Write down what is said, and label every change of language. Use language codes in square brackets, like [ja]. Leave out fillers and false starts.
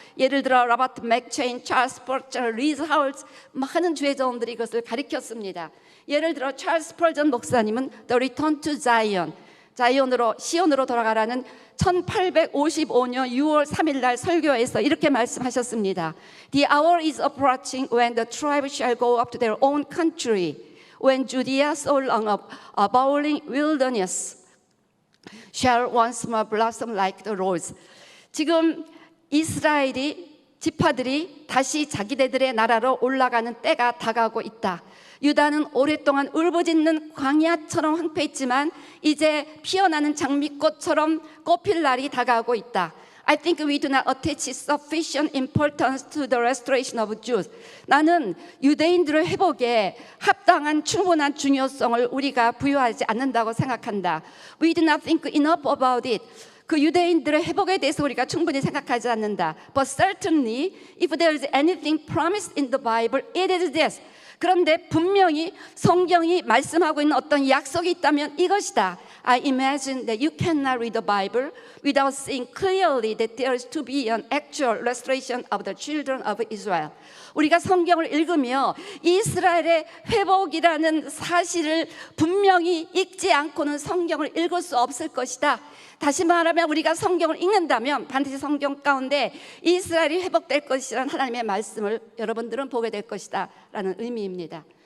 [ko] 예를 들어 로버트 맥체인, 찰스 스펄전, 리즈 하울즈 많은 주의 종들이 이것을 가르쳤습니다. 예를 들어 찰스 스펄전 목사님은 The Return to Zion, 시온으로 돌아가라는 1855년 6월 3일 날 설교에서 이렇게 말씀하셨습니다. [en] The hour is approaching when the tribes shall go up to their own country, when Judea so long a bowling wilderness shall once more blossom like the rose. [ko] 지금 이스라엘이 지파들이 다시 자기네들의 나라로 올라가는 때가 다가오고 있다. 유다는 오랫동안 울부짖는 광야처럼 황폐했지만 이제 피어나는 장미꽃처럼 꽃필 날이 다가오고 있다. [en] I think we do not attach sufficient importance to the restoration of Jews. [ko] 나는 유대인들의 회복에 합당한 충분한 중요성을 우리가 부여하지 않는다고 생각한다. [en] We do not think enough about it. [ko] 그 유대인들의 회복에 대해서 우리가 충분히 생각하지 않는다. [en] But certainly, if there is anything promised in the Bible, it is this. [ko] 그런데 분명히 성경이 말씀하고 있는 어떤 약속이 있다면 이것이다. [en] I imagine that you cannot read the Bible without seeing clearly that there is to be an actual restoration of the children of Israel. [ko] 우리가 성경을 읽으며 이스라엘의 회복이라는 사실을 분명히 읽지 않고는 성경을 읽을 수 없을 것이다. 다시 말하면 우리가 성경을 읽는다면 반드시 성경 가운데 이스라엘이 회복될 것이라는 하나님의 말씀을 여러분들은 보게 될 것이다 라는 의미입니다.